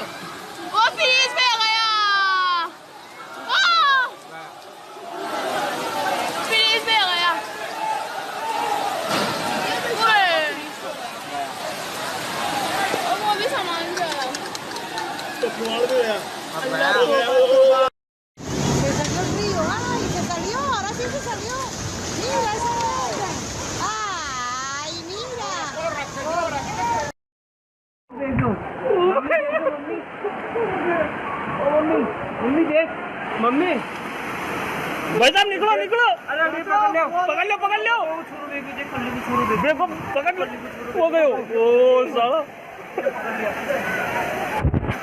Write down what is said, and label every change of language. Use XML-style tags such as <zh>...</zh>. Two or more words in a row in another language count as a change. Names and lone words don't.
<hi>वो फ्रीज में गया। फ्रीज में गया। वो भी सामान गया। तो कुआड़ में गया।</hi> <es>Se salió el río, ay, se salió, ahora sí se salió. Mira esa otra. Ay, mira.</es> <hi>मम्मी देख मम्मी भाई साहब निकलो निकलो अरे पकड़ लो पकड़ लो पकड़ लो देखो पकड़ लो हो गए हो ओ साला</hi>